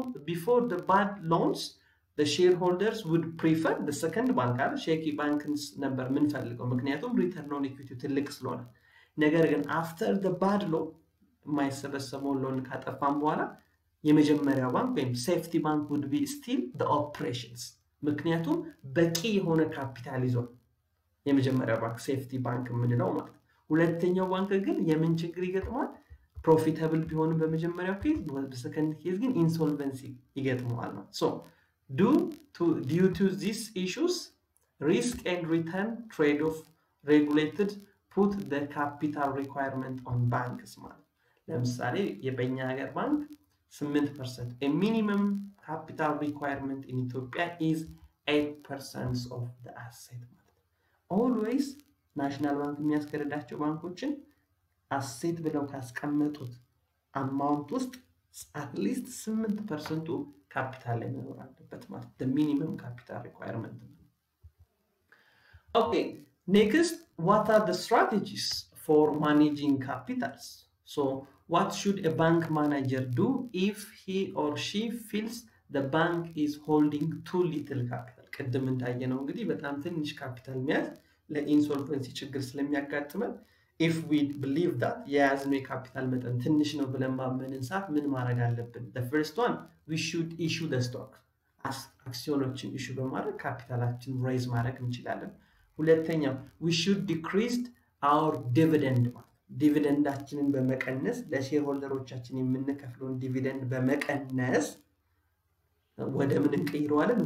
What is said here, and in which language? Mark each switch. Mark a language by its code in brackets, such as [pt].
[en] before the bad loans the shareholders would prefer the second bank [am] አይደል ሼኪ ባንክስ ነበር ምን ፈልገው ምክንያቱም ሪተርን ኦን ኢኩዊቲ ትልቅ ስለሆነ ነገር ግን [en] after the bad loan [am] የማይሰበሰበው ሎን ካጠፋም በኋላ የመጀመሪያው ባንክ ወይም ሴፍቲ ባንክ [en] would be still the operations [am] ምክንያቱም በቂ የሆነ ካፒታል ይዞ የመጀመሪያው ባንክ ሴፍቲ ባንክ ምንለው ማለት ሁለተኛው ባንክ ግን የምን ችግር ይገጥማል ፕሮፊታብል ቢሆን በመጀመሪያው ኬዝ በሰከንድ ኬዝ ግን ኢንሶልቨንሲ ይገጥማል ማለት so [en] Due to these issues, risk and return trade-off regulated put the capital requirement on banks. [am] ለምሳሌ የበኛ ሀገር ባንክ 8%. [en] A minimum capital requirement in Ethiopia is 8% of the asset. [am] Always ናሽናል ባንክ የሚያስከረዳቸው ባንኮችን አሴት ብለው ካስቀመጡት አማውንት ውስጥ [en] at least 8% capital [am] ላይ መኖር አለበት ማለት [en] the minimum capital requirement. Okay, next, what are the strategies for managing capitals? So what should a bank manager do if he or she feels the bank is holding too little capital? [am] ቅድም እንዳየነው እንግዲህ በጣም ትንሽ ካፒታል መያዝ ለኢንሶልቨንሲ ችግር ስለሚያጋጥመን [en] if we believe that [am] የያዝነው የካፒታል መጠን ትንሽ ነው ብለን ማመንን ሰዓት ምን ማድረግ አለብን? [en] The first one, we should issue the stock. [am] አክሲዮኖችን ኢሹ በማድረግ ካፒታላችን ሬዝ ማድረግ እንችላለን። ሁለተኛው [en] we should decrease our dividend. [am] ዲቪደንዳችንን በመቀነስ ለሼርሆልደሮቻችን የምንከፍለውን ዲቪደንድ በመቀነስ ወደ ምን እንቀይረዋለን?